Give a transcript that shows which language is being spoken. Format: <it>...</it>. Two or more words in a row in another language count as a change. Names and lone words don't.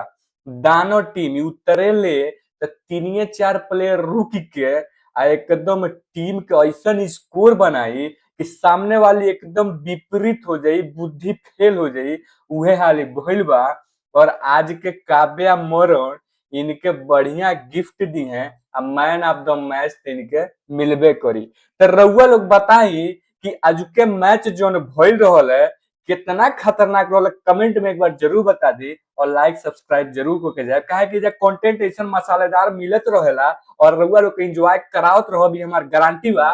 <bho>दानो टीम उतरे ले तो तीनिए चार प्लेयर रुक के आ एकदम टीम के ऐसा स्कोर बनाई कि सामने वाली एकदम विपरीत हो जाई, बुद्धि फेल हो जाई। उहे हाल भइल बा। और आज के काव्या मोरन इनके बढ़िया गिफ्ट दी हैं। अब</bho> <en>man of the match</en> <bho>इनके मिलबे करी। तो रउआ लोग बताई कि आज के मैच जो भइल रहल है कितना खतरनाक रहल। कमेंट में एक बार जरूर बता दी और</bho> <en>like subscribe</en> <bho>जरूर करके जाए। काहे कि जब कंटेंट ऐसा मसालेदार मिलत रहेला और रउआ लोग के एंजॉय करावत रहो भी हमार गारंटी बा।</bho>